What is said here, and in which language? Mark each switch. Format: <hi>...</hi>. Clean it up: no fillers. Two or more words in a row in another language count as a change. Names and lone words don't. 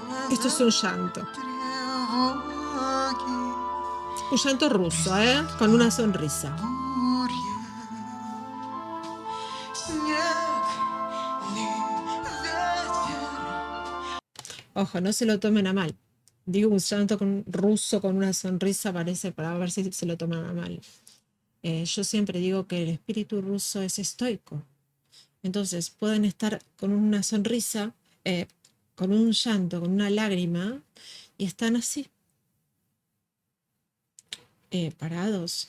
<es>Esto es un llanto.</es> <ru>тревоги,</ru> <es>Un llanto ruso, ¿eh? Con una sonrisa.</es> <ru>буря, снег ли ветер.</ru> <es>Ojo, no se lo tomen a mal. Digo un llanto ruso con una sonrisa parece para ver si se lo toman a mal. Yo siempre digo que el espíritu ruso es estoico. Entonces pueden estar con una sonrisa, con un llanto, con una lágrima, y están así, parados.</es>